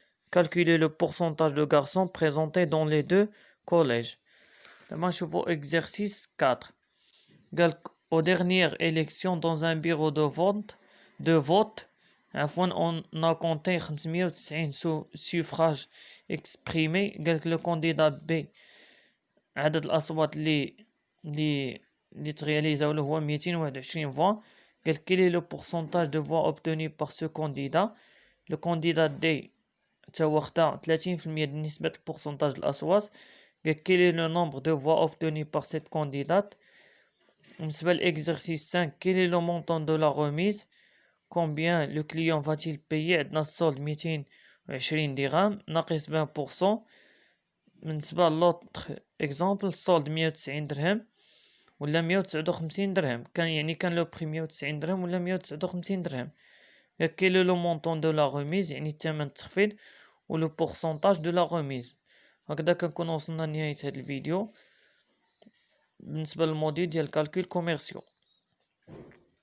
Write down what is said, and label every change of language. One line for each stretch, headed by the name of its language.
French: Calculer le pourcentage de garçons présentés dans les deux collèges. Demain, je vois exercice 4. Aux dernières élections dans un bureau de vote, on a compté 590 suffrages exprimés. Le candidat B
Arabic: عدد الأصوات اللي ترياليزاو له هو 221 voix.
French: Quel est le pourcentage de voix obtenu par ce candidat? Le candidat D
Arabic: تاهو خدا
French: 30% de نسبة pourcentage de الأصوات. Quel est le nombre de voix obtenues par cette candidate? بالنسبة l'exercice 5, quel est le montant de la remise? Combien le client va-t-il payer?
Arabic: عندنا السولد 220 درهم ناقص 20%. بالنسبة
French: l'autre exemple
Arabic: السولد 190 درهم ولا 159 درهم كان لو بري 190 درهم ولا 159 درهم.
French: Quel est le montant de la remise؟
Arabic: يعني الثمن التخفيض
French: و le pourcentage de la remise.
Arabic: هكذا كنكون وصلنا لنهاية هذا الفيديو بالنسبة للموديل ديال الكالكول كوميرسيو.